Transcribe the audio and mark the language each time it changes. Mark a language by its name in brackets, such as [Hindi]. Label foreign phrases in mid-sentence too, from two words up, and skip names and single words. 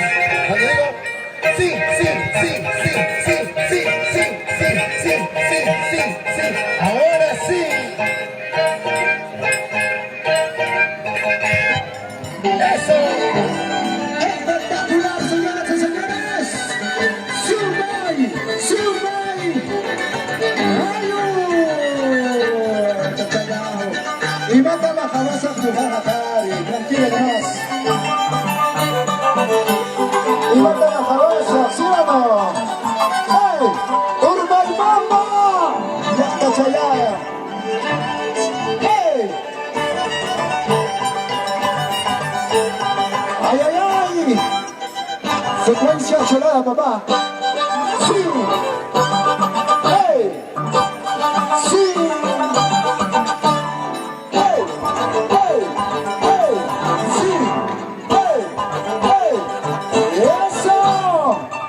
[Spanish] Cuando digo, sí, sí, sí, sí, sí, sí, sí, sí, sí, sí, sí, sí. Ahora sí. Eso. Espectacular, señoras y señores. [Quechua] ¡Sumay! ¡Sumay! ¡Ayu! ¡Chachayao! [Spanish] Y mata la jabosa jugada, Cari. Tranquilo nomás. Y mata la jabosa, ¿sí o no? ¡Ey! ¡Urbaibamba! ¡Ya, Chachayao! ¡Ey! ¡Ay, ay, ay! Secuencia chulada, papá. ¡Sí! ¡Hey! ¡Sí! ¡Hey! ¡Hey! ¡Hey! ¡Sí! ¡Hey! ¡Hey! ¡Eso!